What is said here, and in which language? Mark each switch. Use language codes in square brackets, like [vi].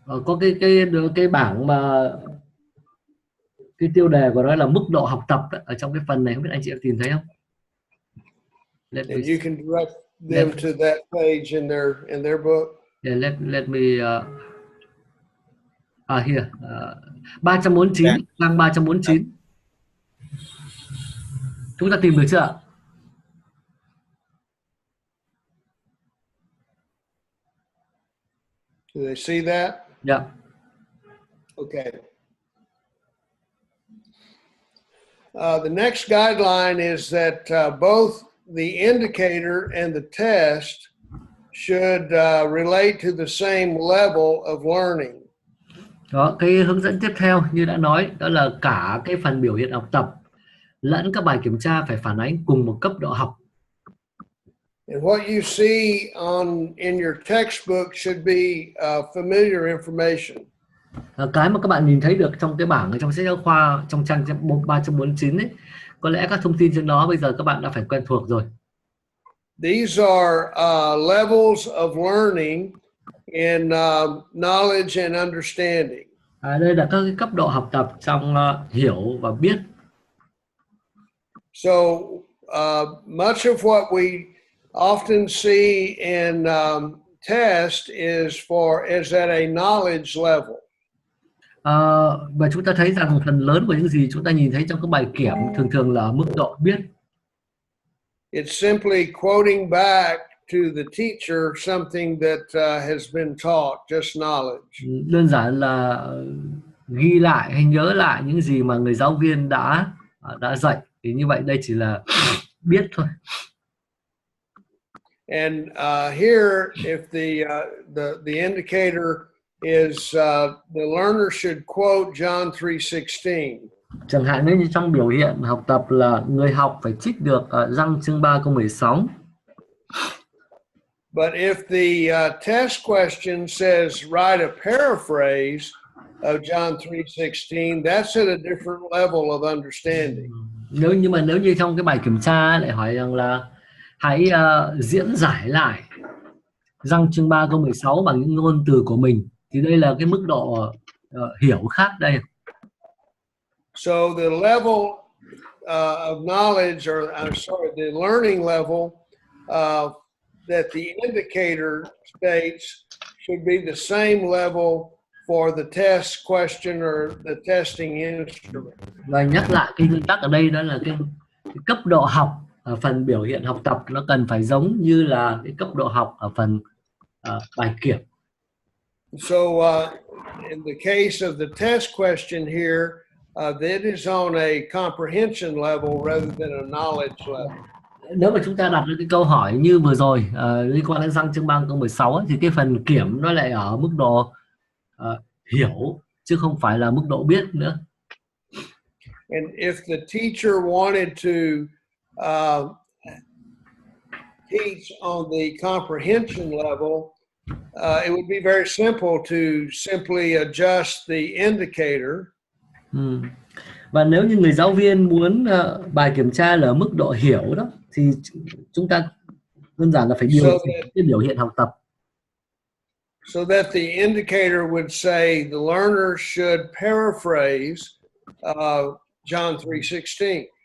[vi] Có cái bảng mà cái tiêu đề của nó là mức độ học tập ở trong cái phần này, không biết anh chị em tìm thấy không? [en] And you can direct them to that page in their book. Yeah, let me Here 349, [vi] trang 349. Chúng ta tìm được chưa ạ? [en] Do they see that? [vi] Dạ. [en] Okay. The next guideline is that both the indicator and the test should relate to the same level of learning. [vi] Đó, cái hướng dẫn tiếp theo như đã nói, đó là cả cái phần biểu hiện học tập lẫn các bài kiểm tra phải phản ánh cùng một cấp độ học. [en] And what you see in your textbook should be familiar information. [vi] Cái mà các bạn nhìn thấy được trong cái bảng ở trong sách giáo khoa trong trang 349 ấy, có lẽ các thông tin trên đó bây giờ các bạn đã phải quen thuộc rồi. [en] These are levels of learning in knowledge and understanding. [vi] Đây là các cái cấp độ học tập trong hiểu và biết. [en] So much of what we often see in test is at a knowledge level. [vi] Và chúng ta thấy rằng phần lớn của những gì chúng ta nhìn thấy trong các bài kiểm thường thường là ở mức độ biết. [en] It's simply quoting back to the teacher something that has been taught, just knowledge. [vi] Đơn giản là ghi lại hay nhớ lại những gì mà người giáo viên đã dạy. Thì như vậy đây chỉ là biết thôi. [en] And here, if the indicator is the learner should quote John 3:16. [vi] Chẳng hạn như trong biểu hiện học tập là người học phải trích được Giăng chương 3 câu 16. [en] But if the test question says write a paraphrase of John 3:16, that's at a different level of understanding. [vi] Nếu như trong cái bài kiểm tra lại hỏi rằng là hãy diễn giải lại Giăng chương 3 câu 16 bằng những ngôn từ của mình, thì đây là cái mức độ hiểu khác đây. [en] So the level of knowledge, or I'm sorry, the learning level that the indicator states should be the same level for the test question or the testing instrument. [vi] Và nhắc lại cái nguyên tắc ở đây, đó là cái cấp độ học ở phần biểu hiện học tập nó cần phải giống như là cái cấp độ học ở phần bài kiểm. [en] So in the case of the test question here, that is on a comprehension level rather than a knowledge level. [vi] Nếu mà chúng ta đặt cái câu hỏi như vừa rồi liên quan đến Giăng chương 3 câu 16 ấy, thì cái phần kiểm nó lại ở mức độ hiểu chứ không phải là mức độ biết nữa. [en] And if the teacher wanted to teach on the comprehension level, it would be very simple to simply adjust the indicator. [vi] Và nếu như người giáo viên muốn bài kiểm tra là ở mức độ hiểu đó, thì chúng ta đơn giản là phải điều chỉnh cái biểu hiện học tập. [en] So that the indicator would say the learner should paraphrase John 3:16.